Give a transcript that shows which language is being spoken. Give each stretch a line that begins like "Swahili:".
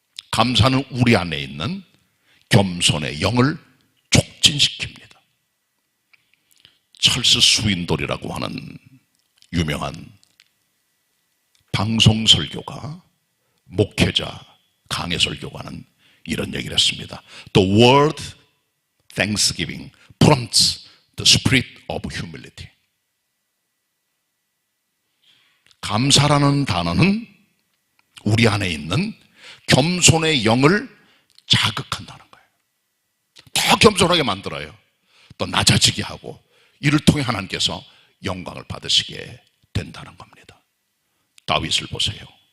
Korean: 감사는 우리 안에 있는 겸손의 영을 촉진시킵니다. 찰스 스윈돌이라고 하는 유명한 방송 설교가, 목회자, 강해 설교가는 이런 얘기를 했습니다.
English: The word thanksgiving prompts the spirit of humility.
Korean: 감사라는 단어는 우리 안에 있는 겸손의 영을 자극한다는 거예요. 더 겸손하게 만들어요. 또 낮아지게 하고 이를 통해 하나님께서 영광을 받으시게 된다는 겁니다. 다윗을 보세요.